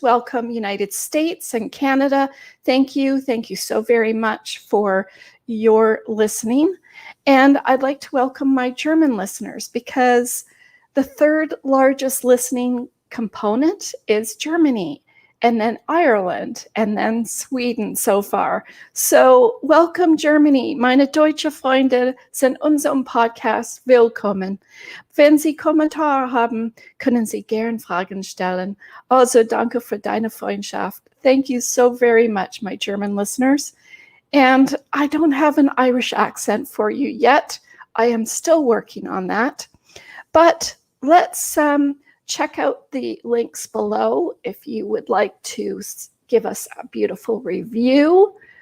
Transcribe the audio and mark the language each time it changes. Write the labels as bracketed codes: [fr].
[en] Welcome United States and Canada. Thank you so very much for your listening. And I'd like to welcome my German listeners, because the third largest listening component is Germany, and then Ireland, and then Sweden so far. So welcome Germany. [de] Meine deutsche Freunde sind unserem Podcast willkommen. Wenn Sie Kommentare haben, können Sie gern Fragen stellen. Also danke für deine Freundschaft. [en] Thank you so very much, my German listeners. And I don't have an Irish accent for you yet. I am still working on that. But let's check out the links below if you would like to give us a beautiful review.